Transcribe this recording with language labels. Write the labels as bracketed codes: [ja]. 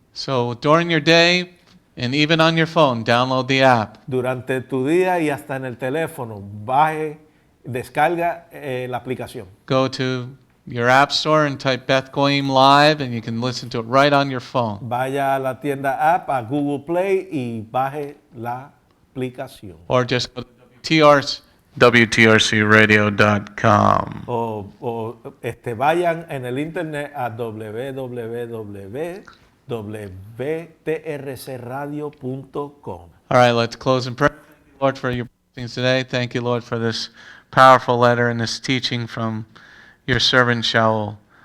[en] So during your day, and even on your phone, download the app. [es] Durante tu día y hasta en el teléfono, descarga la aplicación. [en] Go to your app store and type Beth Goyim Live, and you can listen to it right on your phone. [es] Vaya a la tienda app, a Google Play y baje la aplicación. [en] Or just go to WTRCradio.com. [es] O vayan en el internet a www.wtrcradio.com. [en] All right, let's close in prayer. Thank you, Lord, for your blessings today. Thank you, Lord, for this powerful letter and this teaching from your servant Shaul.